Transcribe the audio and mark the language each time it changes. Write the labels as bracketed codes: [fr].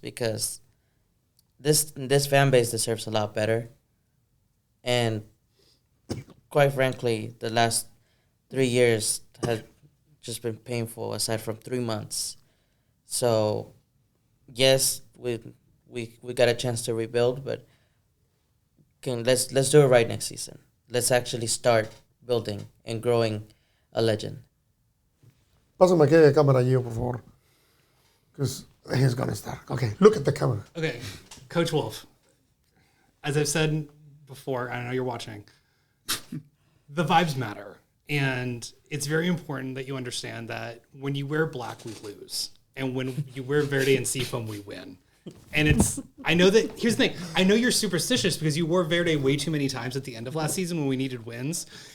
[en] Because this fan base deserves a lot better, and quite frankly, the last 3 years have just been painful, aside from 3 months. So, yes, we got a chance to rebuild, but let's do it right next season. Let's actually start building and growing a legend. [es] Pásame aquella cámara, yo, por favor. [en] Because he's going to start. Okay, look at the camera. Okay, Coach Wolff, as I've said before, I know you're watching, the vibes matter. And it's very important that you understand that when you wear black, we lose. And when you wear Verde and Seafoam, we win. And I know that, here's the thing, I know you're superstitious because you wore Verde way too many times at the end of last season when we needed wins.